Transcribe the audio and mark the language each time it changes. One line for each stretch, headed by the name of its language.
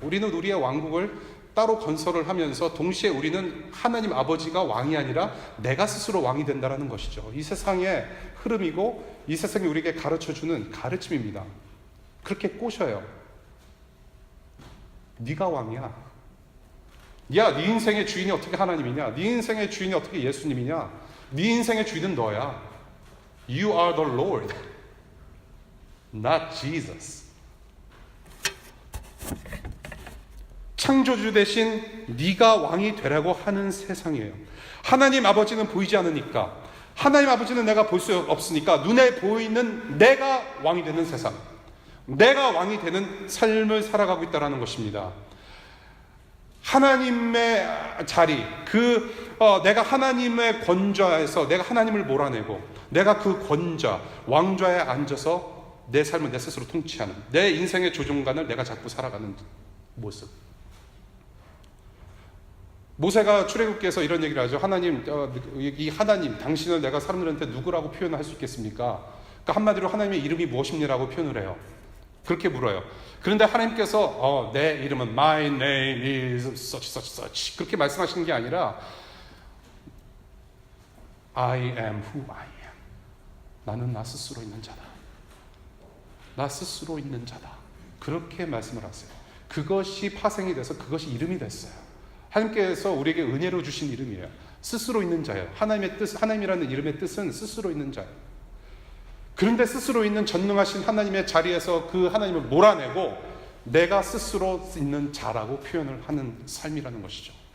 Korean: 우리는 우리의 왕국을 따로 건설을 하면서 동시에 우리는 하나님 아버지가 왕이 아니라 내가 스스로 왕이 된다는 것이죠. 이 세상의 흐름이고 이 세상이 우리에게 가르쳐주는 가르침입니다. 그렇게 꼬셔요. 네가 왕이야. 야, 네 인생의 주인이 어떻게 하나님이냐? 네 인생의 주인이 어떻게 예수님이냐? 네 인생의 주인은 너야.
English: You are the Lord, not Jesus.
Korean: 창조주 대신 네가 왕이 되라고 하는 세상이에요. 하나님 아버지는 보이지 않으니까, 하나님 아버지는 내가 볼 수 없으니까 눈에 보이는 내가 왕이 되는 세상, 내가 왕이 되는 삶을 살아가고 있다는 것입니다. 하나님의 자리, 내가 하나님의 권좌에서 내가 하나님을 몰아내고 내가 그 권좌, 왕좌에 앉아서 내 삶을 내 스스로 통치하는, 내 인생의 조종관을 내가 잡고 살아가는 모습. 모세가 출애굽기에서 이런 얘기를 하죠. 하나님, 이 하나님, 당신을 내가 사람들한테 누구라고 표현할 수 있겠습니까? 그러니까 한마디로 하나님의 이름이 무엇입니다라고 표현을 해요. 그렇게 물어요. 그런데 하나님께서 내 이름은
English: My name is such such such
Korean: 그렇게 말씀하시는 게 아니라
English: I am who I am.
Korean: 나는 나 스스로 있는 자다. 나 스스로 있는 자다. 그렇게 말씀을 하세요. 그것이 파생이 돼서 그것이 이름이 됐어요. 하나님께서 우리에게 은혜로 주신 이름이에요. 스스로 있는 자예요. 하나님의 뜻, 하나님이라는 이름의 뜻은 스스로 있는 자예요. 그런데 스스로 있는 전능하신 하나님의 자리에서 그 하나님을 몰아내고 내가 스스로 있는 자라고 표현을 하는 삶이라는 것이죠.